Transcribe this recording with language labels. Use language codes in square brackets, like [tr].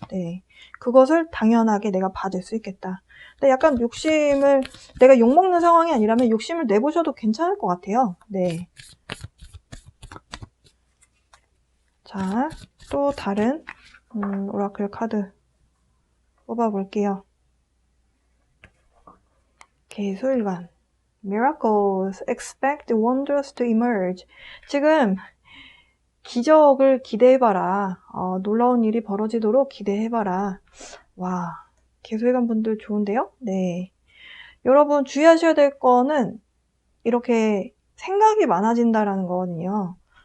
[ko] 네, 그것을 당연하게 내가 받을 수 있겠다. 근데 약간 내가 욕먹는 상황이 아니라면 욕심을 내보셔도 괜찮을 것 같아요. 네. 자, 또 다른 오라클 카드 뽑아볼게요. 개수일관. Miracles. [en] Expect wonders to emerge. [ko] 지금 기적을 기대해봐라. 놀라운 일이 벌어지도록 기대해봐라. 와, 개수일관 분들 좋은데요? 네. 여러분 주의하셔야 될 거는 이렇게 생각이 많아진다라는 거거든요.